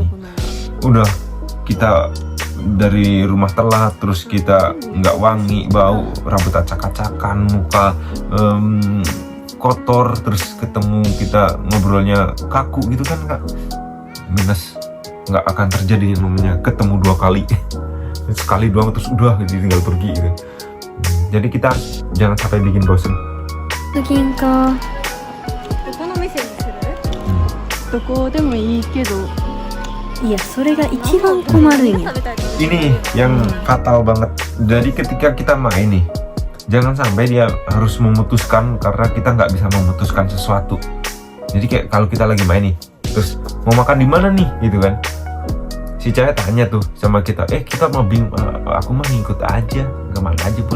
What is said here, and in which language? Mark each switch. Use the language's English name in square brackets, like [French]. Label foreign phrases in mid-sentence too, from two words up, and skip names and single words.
[Indonesian] Udah kita dari rumah telat, terus kita nggak wangi, bau, rambut acak-acakan, muka kotor, terus ketemu kita ngobrolnya kaku gitu kan, nggak minus, nggak akan terjadi yang namanya ketemu 2 kali. Sekali doang terus udah gitu, tinggal pergi gitu. Jadi kita jangan sampai bikin bosen. [Japanese] 銀かどこの店にする？どこでもいいけどいやそれが一番困るんや食べたいと思う。 [Indonesian] Ini yang fatal banget. Jadi ketika kita main nih, jangan sampai dia harus memutuskan karena kita nggak bisa memutuskan sesuatu. Jadi kayak kalau kita lagi main nih, terus mau makan di mana nih, gitu kan? Si cewek tanya tuh sama kita, kita mau aku mah ngikut aja, kemana aja pun.